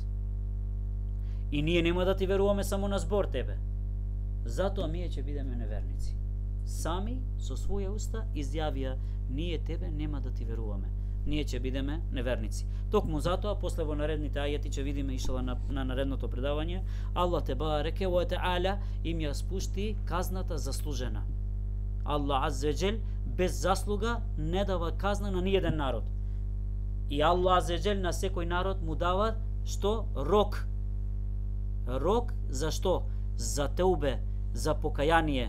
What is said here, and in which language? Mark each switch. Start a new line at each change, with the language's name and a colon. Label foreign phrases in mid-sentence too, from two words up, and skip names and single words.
Macedonian: И ние нема да ти веруваме само на збор тебе. Затоа ние ќе бидеме неверници." Сами со своја уста изјавија: "Ние тебе нема да ти веруваме. Ние ќе бидеме неверници." Токму затоа, после во наредните ајети ќе видиме иншалла на наредното предавање, Аллах
Arabic: تبارك وتعالى
Macedonian: им ја спушти казната заслужена. Аллах
Arabic: عز وجل
Macedonian: без заслуга не дава казна на ниеден народ. И Аллах
Arabic: عز وجل
Macedonian: на секој народ му дава што? Рок. Рок за што? За теубе, за покаяние.